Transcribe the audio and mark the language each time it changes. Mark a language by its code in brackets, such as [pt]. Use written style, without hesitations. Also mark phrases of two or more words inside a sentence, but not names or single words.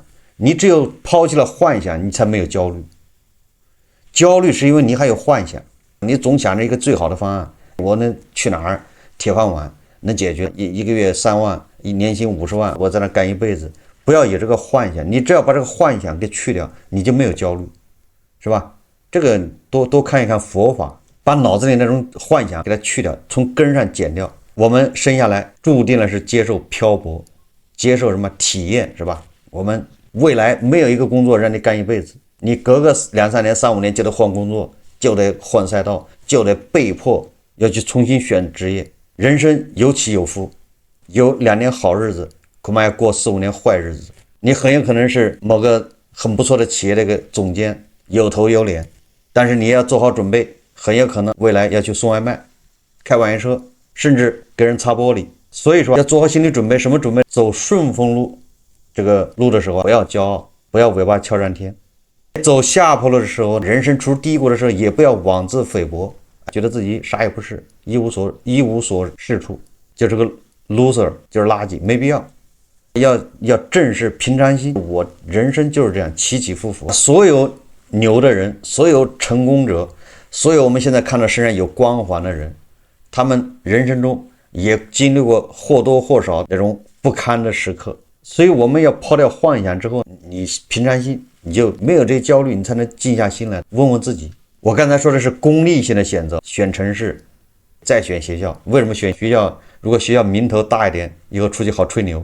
[zh] 你只有拋棄了幻想，你才沒有焦慮。焦慮是因為你還有幻想，你總想着一個最好的方案，我能去哪兒鐵飯碗能解決一個月3萬，年薪50萬，我在那幹一輩子。不要有這個幻想，你只要把這個幻想給去掉，你就沒有焦慮，是吧？這個多看一看佛法，把腦子裡那種幻想給它去掉，從根上剪掉。我們生下來注定了是接受漂泊，接受什麼體驗，是吧？我們未來沒有一個工作讓你幹一輩子，你隔個2-3年、3-5年就得換工作，就得換賽道，就得被迫要去重新選職業。人生有起有伏，有2年好日子，恐怕要過4-5年壞日子。你很有可能是某個很不錯的企業的一个總監，有頭有臉，但是你也要做好準備，很有可能未來要去送外賣，開網約車，甚至給人擦玻璃。所以說要做好心理準備。什麼準備？走順風路這個路的時候不要驕傲，不要尾巴翹上天；走下坡路的時候，人生出低谷的時候也不要妄自菲薄，覺得自己啥也不是，一無所是處，就是個 loser， 就是垃圾，沒必要。要正視平常心，我人生就是這樣起起伏伏。所有牛的人，所有成功者，所有我們現在看到身上有光環的人，他們人生中也經歷過或多或少那種不堪的時刻。所以我們要拋掉幻想之後，你平常心，你就沒有這些焦慮，你才能靜下心來問問自己。我剛才說的是功利性的選擇，選城市，再選學校。為什麼選學校？如果學校名頭大一點，以後出去好吹牛。